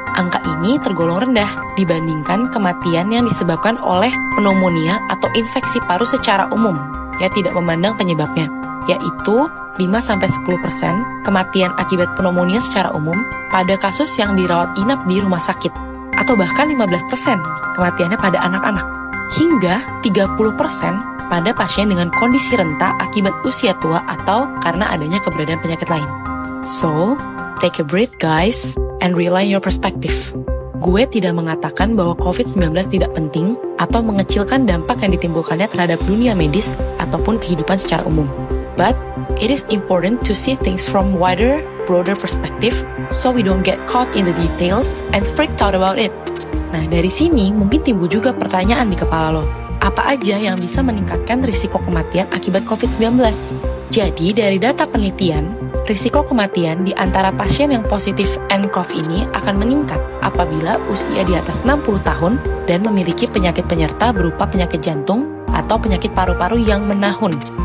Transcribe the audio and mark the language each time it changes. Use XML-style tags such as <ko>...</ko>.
<id>Angka ini tergolong rendah dibandingkan kematian yang disebabkan oleh pneumonia atau infeksi paru secara umum, ya tidak memandang penyebabnya, yaitu 5-10% kematian akibat pneumonia secara umum pada kasus yang dirawat inap di rumah sakit, atau bahkan 15% kematiannya pada anak-anak, hingga 30% pada pasien dengan kondisi renta akibat usia tua atau karena adanya keberadaan penyakit lain.</id> <en>So, take a breath guys, and realign your perspective.</en> <id>Gue tidak mengatakan bahwa COVID-19 tidak penting atau mengecilkan dampak yang ditimbulkannya terhadap dunia medis ataupun kehidupan secara umum.</id> <en>But it is important to see things from wider, broader perspective so we don't get caught in the details and freaked out about it.</en> <id>Nah, dari sini mungkin timbul juga pertanyaan di kepala lo. Apa aja yang bisa meningkatkan risiko kematian akibat COVID-19? Jadi, dari data penelitian, risiko kematian di antara pasien yang positif nCoV ini akan meningkat apabila usia di atas 60 tahun dan memiliki penyakit penyerta berupa penyakit jantung atau penyakit paru-paru yang menahun.</id>